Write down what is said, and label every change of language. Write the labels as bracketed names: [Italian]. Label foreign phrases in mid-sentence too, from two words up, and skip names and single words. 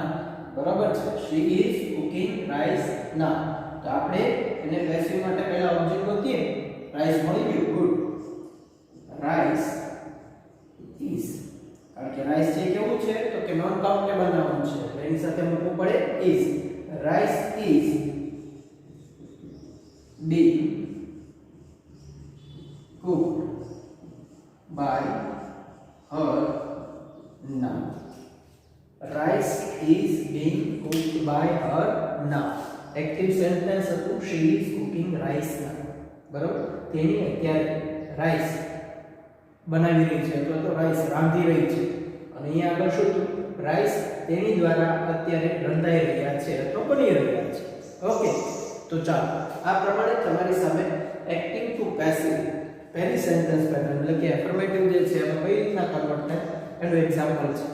[Gujarati] બરાબર છે. [English] She is cooking rice now. [Gujarati] તો આપણે એને પેસિવ માટે પહેલા ઓબ્જેક્ટ ગોતીએ. રાઈસ મળી ગયું. ગુડ. રાઈસ is. કારણ કે રાઈસ છે કેવું છે, તો કે [English] non countable noun [Gujarati] છે, એટલે એની સાથે મૂકવું પડે is. [English] રાઈસ is being cooked by her now. Rice is being cooked by her now. Active sentence હતું, she is cooking rice now. [Gujarati] બરાબર. તેની અત્યારે રાઈસ બનાવી રહી છે અથવા તો રાઈસ રાંધી રહી છે. અને અહીંયા આગળ શું હતું, રાઈસ તેની દ્વારા અત્યારે રંધાઈ રહ્યા છે અથવા બની રહ્યા છે. ઓકે, તો ચાલો આ પ્રમાણે તમારી સામે [English] active to passive [Gujarati] પહેલી [English] sentence pattern [Gujarati] એટલે કે એફર્મેટિવ જે છે એમાં કઈ રીતના કન્વર્ટ થાય એનું એક્ઝામ્પલ છે.